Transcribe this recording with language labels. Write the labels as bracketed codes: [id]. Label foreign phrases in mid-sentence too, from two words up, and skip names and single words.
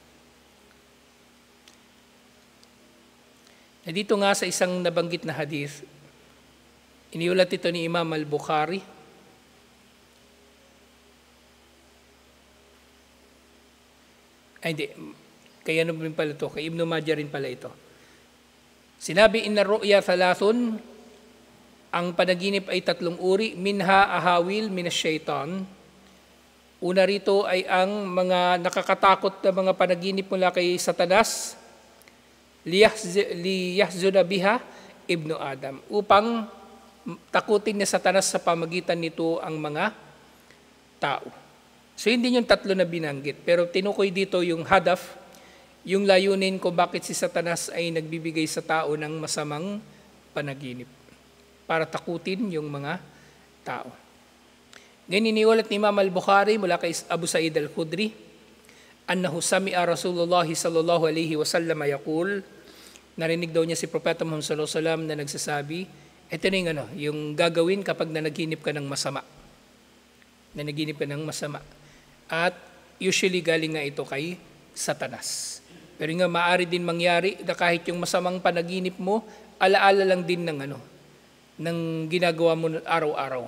[tl] Na dito nga sa isang nabanggit na hadith, iniulat ito ni Imam al-Bukhari, kay Ibn Majah rin pala ito. Sinabi, [ar] إن الرؤيا ثلاثة, [tl] ang panaginip ay 3 uri, [ar] منها أهاويل من الشيطان. [tl] Una rito ay ang mga nakakatakot na mga panaginip mula kay Satanas, [ar] ليحزن بها ابن آدم, [tl] upang takutin ni Satanas sa pamagitan nito ang mga tao. So hindi yung 3 na binanggit, pero tinukoy dito yung hadaf, yung layunin ko bakit si Satanas ay nagbibigay sa tao ng masamang panaginip para takutin yung mga tao. Ganyan iniulat ni Imam al-Bukhari mula kay Abu Sa'id al-Khudri, [ar] أنه سمع رسول الله صلى الله عليه وسلم يقول, [tl] narinig daw niya si Propeta Muhammad [ar] صلى الله عليه وسلم [tl] na nagsasabi, ito na yung gagawin kapag nanaginip ka ng masama. Nanaginip ka ng masama. At usually galing nga ito kay Satanas. Pero nga maaari din mangyari na kahit yung masamang panaginip mo, alaala lang din ng ginagawa mo araw-araw.